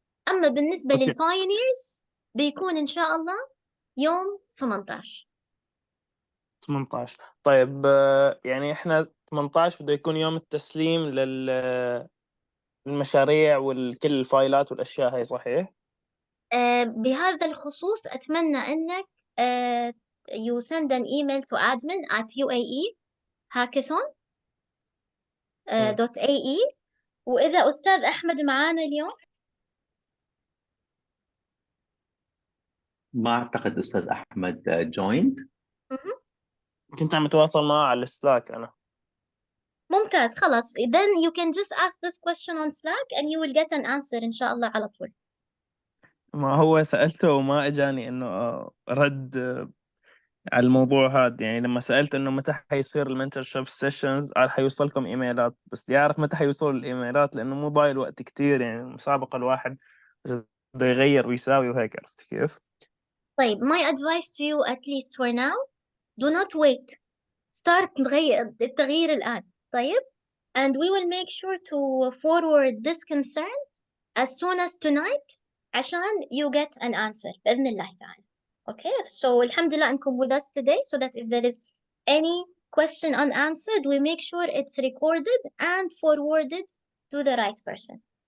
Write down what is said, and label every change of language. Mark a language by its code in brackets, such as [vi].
[ar] أما بالنسبة للبايونيرز بيكون إن شاء الله يوم 18. 18. طيب يعني إحنا 18 بده يكون يوم التسليم للمشاريع وكل الفايلات والأشياء هاي، صحيح؟ بهذا الخصوص أتمنى أنك [en] you send an email to admin at uae.hackathon.ae. [ar] وإذا أستاذ أحمد معانا اليوم. ما أعتقد أستاذ أحمد [en] joined. [ar] كنت عم أتواصل معه على السلاك أنا. ممتاز، خلاص. [en] Then you can just ask this question on Slack and you will get an answer [ar] إن شاء الله على طول. ما هو سألته وما إجاني إنه رد على الموضوع هذا، يعني لما سألت إنه متى حيصير المنتورشيب سيشنز قال حيوصلكم إيميلات، بس بدي أعرف متى حيوصلوا الإيميلات لأنه مو ضايل وقت كتير، يعني مسابقة الواحد بده يغير ويساوي وهيك، عرفت كيف؟ [en] طيب، my advice to you at least for now, do not wait. Start [ar] التغيير الآن. [en] طيب, and we will make sure to forward this concern as soon as tonight [ar] عشان [en] you get an answer [ar] بإذن الله تعالى. [en] Okay, so alhamdulillah [ar] أنكم [en] with us today, so that if there is any question unanswered, we make sure it's recorded and forwarded to the right person.